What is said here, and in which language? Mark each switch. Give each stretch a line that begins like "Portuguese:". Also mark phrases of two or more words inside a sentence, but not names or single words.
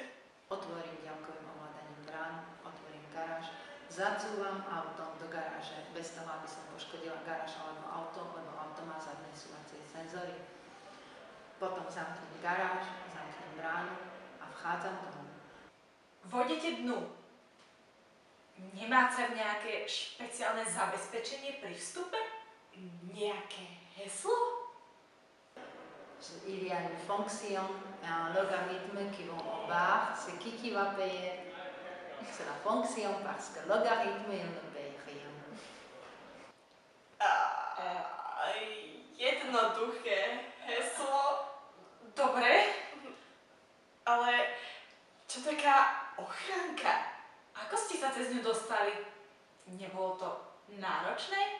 Slovak: Otvorím ďalkovým ovládaním brán, otvorím garáž, zacúvam autom do garáže, bez toho, aby som poškodila garáž alebo auto, lebo auto má zadné súvacie senzory. Potom zamknem garáž, zamknem bránu a vchádzam domov. Vodete dnu. Nemá máte nejaké špeciálne zabezpečenie pri vstupe? Nejaké heslo?
French: Il y a une fonction, un logarithme qui vont au bar, c'est qui va payer. C'est la fonction parce que logarithme, il ne paye rien.
Slovak: Jednoduché heslo, Dobre. ale čo taká ochránka? Ako ste sa cez ňu dostali? Nebolo to náročné?